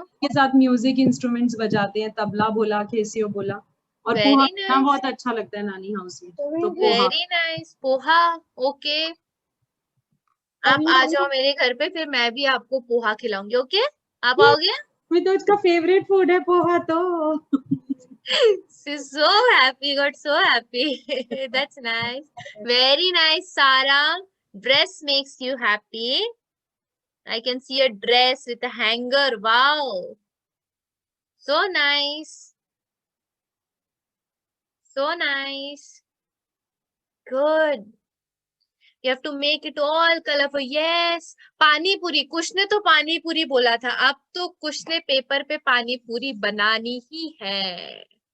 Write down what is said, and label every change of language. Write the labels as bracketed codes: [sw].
[hi] के साथ music instruments बजाते हैं, तबला बोला, केसियो बोला. और [en] Very [hi] पोहा [en] nice. [hi] खाना बहुत अच्छा लगता है नानी हाउस में. तो poha. [en] Very nice. Poha. Okay. [hi] आप आ जाओ मेरे घर पे, फिर मैं भी आपको पोहा खिलाऊंगी. ओके, आप आओगे? तो उसका फेवरेट फूड है पोहा तो. [en] She's so happy, got so happy. That's nice. Very nice, Sarah. Dress makes you happy. I can see a dress with a hanger. Wow. So nice. So nice. Good. You have to make it all colorful. Yes. Pani puri. [hi] कुछ ने तो पानी पूरी बोला था. अब तो कुछ ने पेपर पे पानी पूरी बनानी ही है.